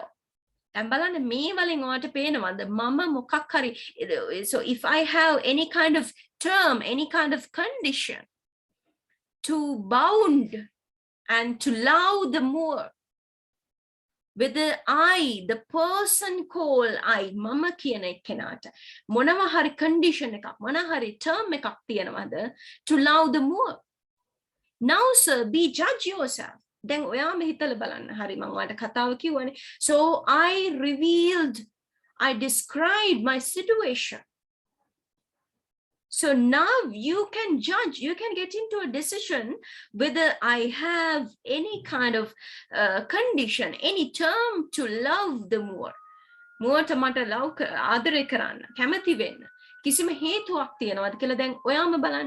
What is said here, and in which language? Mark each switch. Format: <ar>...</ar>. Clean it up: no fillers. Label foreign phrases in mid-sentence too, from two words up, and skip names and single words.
<en>And so if I have any kind of term, any kind of condition to bound and to love the more, whether I, the person called I,</en> <si>මම කියන එක්කෙනාට, මොනවා හරි condition එකක්, මොන හරි term එකක් තියෙනවාද</si> <en>to love the more. Now, sir, be judge yourself.</en> <si>Then ඔයාම හිතලා බලන්න. හරි මම ඔයාලට කතාව කිව්වනේ.</si> <en>So I described my situation. So now you can judge, you can get into a decision whether I have any kind of condition, any term to love the more.</en> <si>මුවට මට love ආදරය කරන්න, කැමති වෙන්න. කිසිම හේතුවක් තියනවාද කියලා දැන් ඔයාම බලන්න.</si>